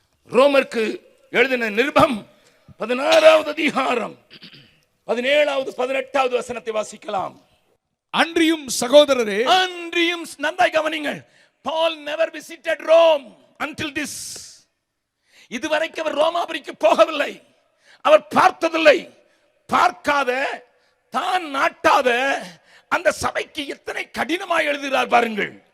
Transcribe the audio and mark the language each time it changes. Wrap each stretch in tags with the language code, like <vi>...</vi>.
<ta>ரோமருக்கு எழுதின நிருபம் 16வது அதிகாரம் 17வது 18வது வசனத்தை வாசிக்கலாம். அன்றியும் சகோதரரே, நன்றாய் கவனிங்கள்.</ta> <en>Paul never visited Rome until this.</en> <ta>இதுவரைக்கும் அவர் ரோமாபுரிக்கு போகவில்லை. அவர் பார்த்ததில்லை. பார்க்காத, தான் நாட்டாத அந்த சபைக்கு எத்தனை கடினமாய் எழுதுகிறார் பாருங்கள்.</ta>